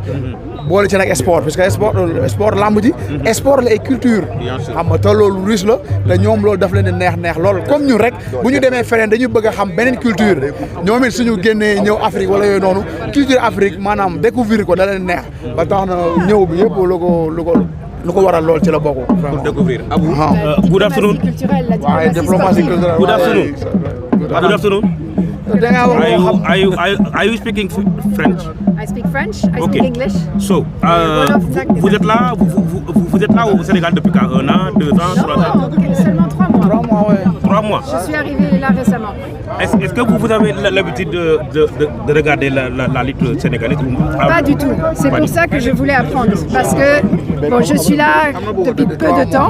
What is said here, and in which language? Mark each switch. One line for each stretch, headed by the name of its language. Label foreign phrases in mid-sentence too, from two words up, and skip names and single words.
Wolof: boole ci nag sport
French: parce que
Wolof: sport lamb ji sport la ay culture xam nga te loolu riche la te ñoom loolu daf leen di neex lool comme ñun rek bu ñu demee feneen dañu bëgg a xam beneen culture ñoom it suñu génnee ñëw Afrique wala yooyu noonu
French: culture Afrique
Wolof: maanaam découvrir ko da leen neex ba tax na ñëw bi yëpp lu ko waral lool ci la bokk.
French: pour découvrir Abou.
English: good afternoon.
French: waaye diplomatie culturelle.
English: good afternoon. good afternoon. Are you speaking French? I speak French, I speak English. So,
French: vous êtes là au Sénégal depuis quand? 1 an, 2 ans, 3 ans? Non, seulement 3 mois. 3 mois, ouais. 3 mois. Je suis arrivée là récemment. Est-ce que vous avez l'habitude de regarder la lutte sénégalaise? Pas du tout. C'est pour ça que je voulais apprendre. Parce que bon, je suis là depuis peu de temps.